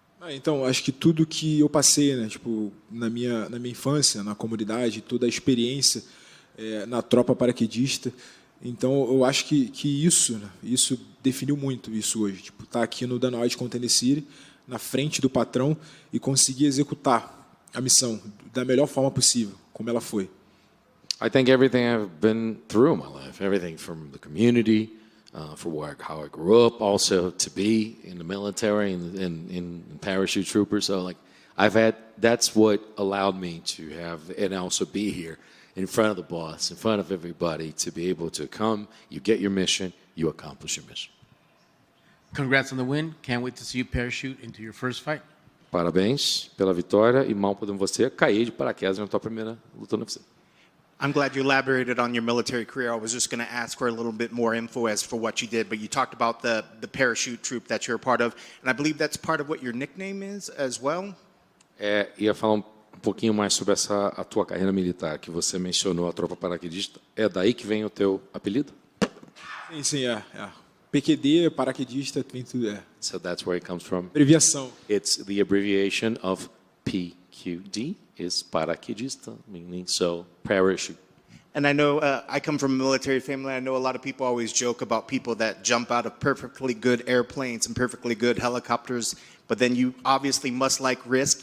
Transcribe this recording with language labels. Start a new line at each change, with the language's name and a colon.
Portuguese: Então, acho que tudo que eu passei, né, tipo, na minha infância, na comunidade, toda a experiência na tropa paraquedista. Então, eu acho que isso, né, isso definiu muito isso hoje. Tipo, tá aqui no Dana White Contender City, na frente do patrão e conseguir executar a missão da melhor forma possível, como ela foi.
English: I think everything I've been through in my life, everything from the community, for how I grew up, also to be in the military and in parachute troopers. So like that's what allowed me to have and also be here in front of the boss, in front of everybody, to be able to come, you get your mission, you accomplish your mission. Congrats on the win. Can't wait to see you parachute into your first fight.
Portuguese: Parabéns pela vitória e mal podemos você cair de paraquedas na tua primeira luta no UFC.
English: I'm glad you elaborated on your military career. I was just going to ask for a little bit more info as for what you did, but you talked about the parachute troop that you're a part of, and I believe that's part of what your nickname is as well.
Portuguese: Ia falar um pouquinho mais sobre a tua carreira militar, que você mencionou a tropa paraquedista. É daí que vem o teu apelido? Sim, PQD, paraquedista, tem tudo,
English: So that's where it comes from.
Portuguese: Abreviação.
English: It's the abbreviation of PQD. Is paraquedista, meaning so parachute. And I know I come from a military family. I know a lot of people always joke about people that jump out of perfectly good airplanes and perfectly good helicopters, but then you obviously must like risk.